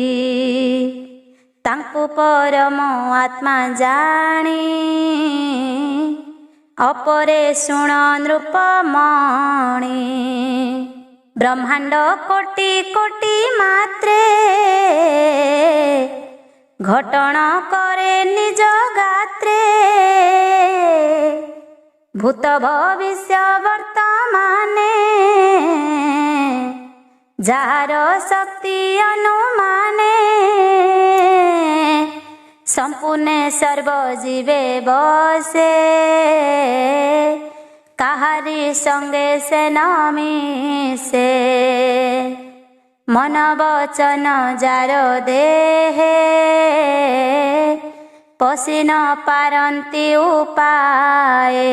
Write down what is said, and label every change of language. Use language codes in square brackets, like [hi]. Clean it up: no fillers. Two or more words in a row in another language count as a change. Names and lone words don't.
[or] ତାଙ୍କୁ ପରମ ଆତ୍ମା ଜାଣି ଅପରେ ଶୁଣ ନୃପମଣି। ବ୍ରହ୍ମାଣ୍ଡ କୋଟି କୋଟି ମାତ୍ରେ ଘଟଣ କରେ ନିଜ ଗାତ୍ରେ। ଭୂତ ଭବିଷ୍ୟ ବର୍ତ୍ତମାନେ ଯାର ଶକ୍ତି ଅନୁମାନେ। ସମ୍ପୂର୍ଣ୍ଣ ସର୍ବଜୀବେ ବସେ କାହାରି ସଙ୍ଗେ ସେ ନ ମିଶେ। ମନ ବଚନ ଯାର ଦେହେ ପଶି ନ ପାରନ୍ତି ଉପାୟେ।